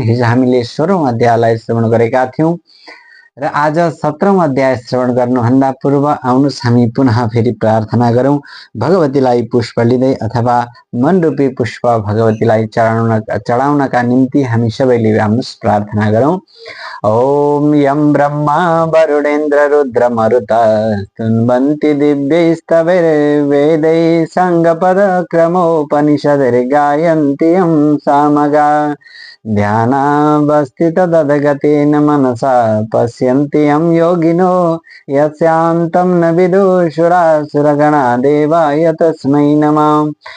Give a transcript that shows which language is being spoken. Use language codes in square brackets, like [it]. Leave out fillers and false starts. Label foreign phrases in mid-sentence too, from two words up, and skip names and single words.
[ne] हिजो हामीले 16औं अध्यायलाई श्रवण गरेका थियौं र आज 17औं अध्याय श्रवण गर्नुभन्दा पूर्व आउनुहोस् हामी पुनः फेरि प्रार्थना गरौं। भगवतीलाई पुष्प लिँदै अथवा मनरूपी पुष्प भगवतीलाई चढाउनका निम्ति हामी सबैले आउनुहोस् प्रार्थना गरौं। [sa] ओम यं ब्रह्मा वरुणेन्द्र रुद्र मरुत स्तुवन्ति दिव्यैस्तवैर्वेदैः संगपद क्रमोपनिषदैर्गायन्ति यं सामगा ध्यानावस्थितदधगतेन मनसा पश्यन्ति यं योगिनो यस्यान्तं न विदुषुरासुरगणा देवाय तस्मै नमः।